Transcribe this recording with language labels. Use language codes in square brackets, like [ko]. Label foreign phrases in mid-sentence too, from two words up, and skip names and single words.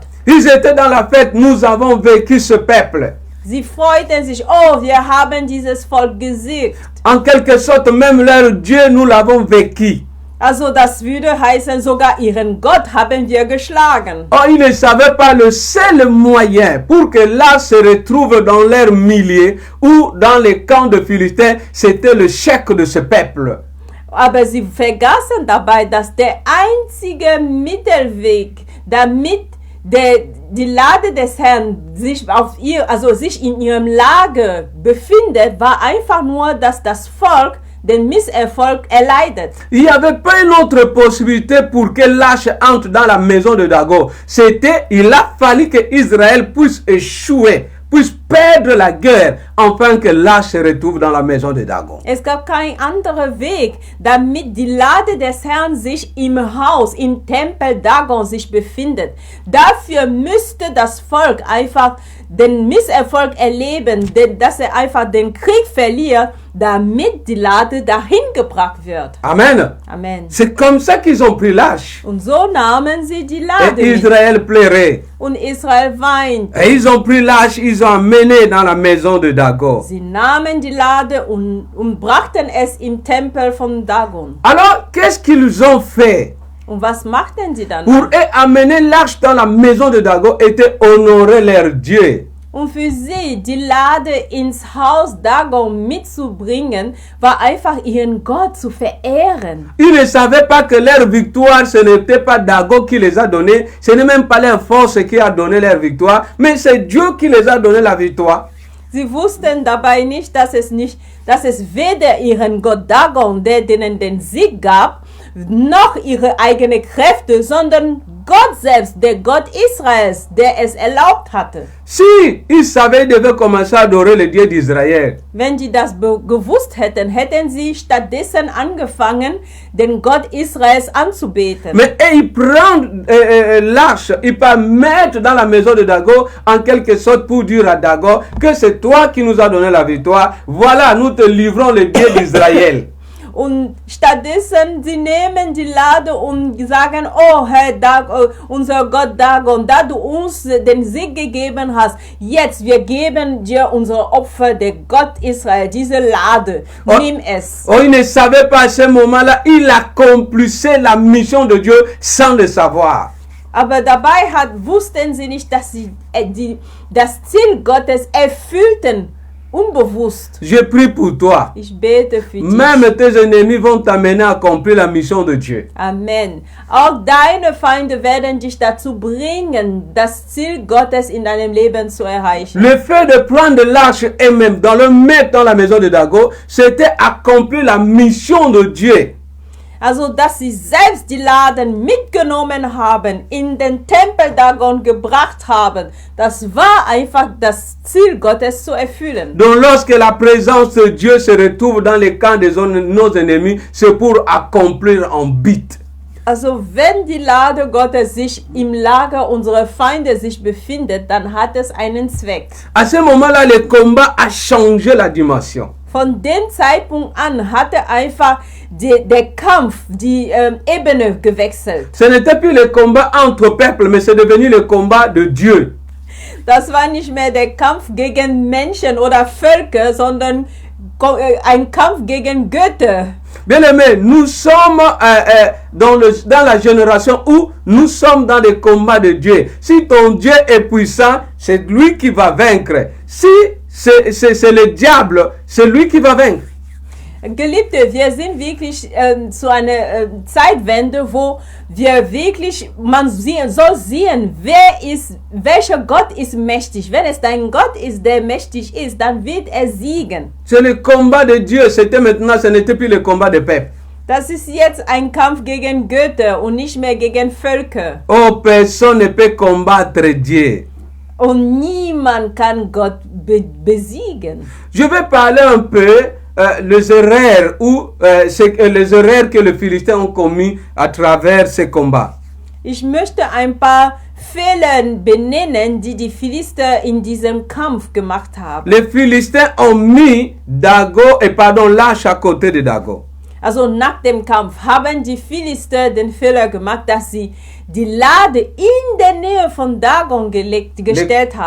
[fr] Ils étaient dans la fête, nous avons vécu ce peuple. [de] Sie freuten sich, oh, wir haben dieses Volk gesiegt. [fr] En quelque sorte, même leur Dieu, nous l'avons vécu. [de] Also das würde heißen, sogar ihren Gott haben wir geschlagen. [fr] Or, ils ne savaient pas le seul moyen pour que l'Arche se retrouve dans leur milieu ou dans les camps de Philistins, c'était le chèque de ce peuple. [de] Aber sie vergaßen dabei, dass der einzige Mittelweg, damit die Lade des Herrn sich sich in ihrem Lager befindet, war einfach nur, dass das Volk den Misserfolg erleidet. [fr] Il n'y avait pas une autre possibilité pour que l'arche entre dans la maison de Dagon. Il a fallu que Israël puisse échouer, puisse perdre la guerre, afin que l'arche se retrouve dans la maison de Dagon. [de] Es gab keinen anderen Weg, damit die Lade des Herrn sich im Haus, im Tempel Dagon sich befindet. Dafür müsste das Volk einfach den Misserfolg erleben, dass einfach den Krieg verliert, damit die Lade dahin gebracht wird. Amen. Amen. [fr] C'est comme ça qu'ils ont pris l'arche. [de] Und so nahmen sie die Lade [fr] Et [de] mit. [fr] Israël pleurait. [de] Und Israel weint. [fr] Et ils ont pris l'arche, ils ont amené dans la maison de Dagon. [de] Sie nahmen die Lade und brachten es im Tempel von Dagon. [fr] Alors, qu'est-ce qu'ils ont fait? [de] Und was machten sie dann? [fr] Pour eux, amener l'arche dans la maison de Dagon était honorer leur Dieu. [de] Und für sie, die Lade ins Haus Dagon mitzubringen, war einfach ihren Gott zu verehren. [fr] Ils ne savaient pas que leur victoire, ce n'était pas Dagon qui les a donné, ce n'est même pas leur force qui a donné leur victoire, mais c'est Dieu qui les a donné la victoire. [de] Sie wussten dabei nicht, dass es weder ihren Gott Dagon, der denen den Sieg gab, noch ihre eigenen Kräfte, sondern Gott selbst, der Gott Israels, der es erlaubt hatte. [fr] Si ils savaient, ils devaient commencer à adorer le Dieu d'Israël. [de] Wenn sie das gewusst hätten, hätten sie stattdessen angefangen, den Gott Israels anzubeten. [fr] Mais ils prennent l'arche, ils peuvent mettre dans la maison de Dagon, en quelque sorte pour dire à Dagon que c'est toi qui nous as donné la victoire. Voilà, nous te livrons le Dieu d'Israël. [de] Und stattdessen, sie nehmen die Lade und sagen, oh Herr, unser Gott Dagon, da du uns den Sieg gegeben hast, jetzt, wir geben dir unser Opfer, der Gott Israel, diese Lade, nimm es. [fr] Oh, ils ne savaient pas à ce moment-là, ils accomplissaient la mission de Dieu sans le savoir. [de] Aber dabei wussten sie nicht, dass sie das Ziel Gottes erfüllten. Unbewusst. [fr] Je prie pour toi. [de] Ich bete für dich. [fr] Même tes ennemis vont t'amener à accomplir la mission de Dieu. Amen. [de] Auch deine Feinde werden dich dazu bringen, das Ziel Gottes in deinem Leben zu erreichen. [fr] Le fait de prendre l'arche et même dans le mettre dans la maison de Dagon, c'était accomplir la mission de Dieu. [de] Also, dass sie selbst die Laden mitgenommen haben, in den Tempel Dagon gebracht haben, das war einfach das Ziel Gottes zu erfüllen. [fr] Donc, lorsque la présence de Dieu se retrouve dans les camps de nos ennemis, c'est pour accomplir un but. [de] Also, wenn die Lade Gottes sich im Lager unserer Feinde sich befindet, dann hat es einen Zweck. [fr] À ce moment-là, le combat a changé la dimension. [de] Von dem Zeitpunkt an hatte einfach der Kampf die Ebene gewechselt. [fr] Ce n'était plus le combat entre peuples, mais c'est devenu le combat de Dieu. [de] Das war nicht mehr der Kampf gegen Menschen oder Völker, sondern ein Kampf gegen Götter. [fr] Bien-aimés, nous sommes dans la génération où nous sommes dans des combats de Dieu. Si ton Dieu est puissant, c'est lui qui va vaincre. Si c'est le diable, c'est lui qui va vaincre. [de] Geliebte, wir sind wirklich zu einer Zeitwende, wo wir wirklich, soll sehen, welcher Gott ist mächtig. Wenn es dein Gott ist, der mächtig ist, dann wird er siegen. [fr] C'est le combat de Dieu, c'était maintenant, ce n'était plus le combat des peuples. [de] Das ist jetzt ein Kampf gegen Götter und nicht mehr gegen Völker. [fr] Oh, personne ne peut combattre Dieu. [de] Und niemand kann Gott besiegen. [fr] Je vais parler un peu les erreurs les erreurs que les Philistins ont commis à travers ces combats. [de] Ich möchte ein paar Fehler benennen, die Philister in diesem Kampf gemacht haben. [fr] Les Philistins ont mis Lâche à côté de Dagon. [de] Also nach dem Kampf haben die Philister den Fehler gemacht, dass sie die Lade in der Nähe von Dagon gestellt haben.